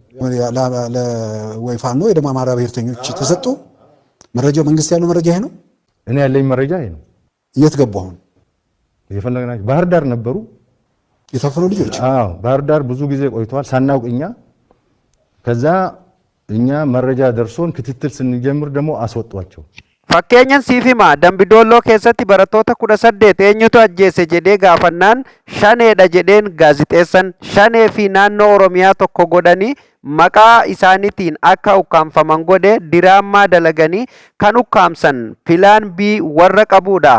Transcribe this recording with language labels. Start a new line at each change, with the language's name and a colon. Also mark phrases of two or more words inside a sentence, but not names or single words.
Amharic: ወይ ፋኖ ወይ ደግሞ አማራ ብሔርተኞች ተሰጡ። መረጃው መንግስት ያለው መረጃ ይሄ ነው። እኔ ያለኝ መረጃ ይሄ ነው። የት ገቡ? አሁን የፈለግናቸው ባህር ዳር ነበሩ የታፈኑ ልጆች። አዎ ባህር ዳር ብዙ ጊዜ ቆይተዋል ሳናውቅ እኛ። ከዛ እኛ መረጃ ደርሶን ክትትል ስንጀምር ደግሞ አስወጧቸው።
Oromo: Fakkeenyan siif hima Dambidolloo keessatti barattoota 18 eenyutu ajjeese jedhee gaafannaan shaneedha jedheen gaazixeessan. Shanee fi naannoo Oromiyaa tokko godhanii maqaa isaaniitiin akka ukkaamfaman godhe diraamaa dalaganii kan ukkaamsan pilaan bii warra qabuudha.